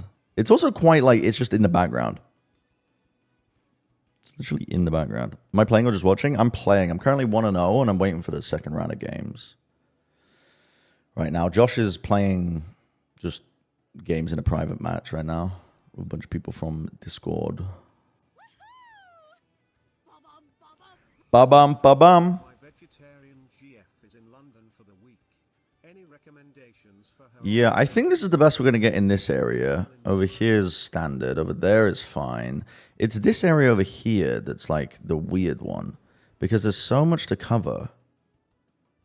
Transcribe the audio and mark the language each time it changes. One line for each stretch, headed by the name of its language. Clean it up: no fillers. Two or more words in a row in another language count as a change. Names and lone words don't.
English: It's also quite like it's just in the background. It's literally in the background. Am I playing or just watching? I'm playing. I'm currently 1-0 and I'm waiting for the second round of games. Right now, Josh is playing just games in a private match right now with a bunch of people from Discord. Ba-bum, ba-bum. Yeah, I think this is the best we're going to get in this area. Over here is standard. Over there is fine. It's this area over here that's like the weird one. Because there's so much to cover.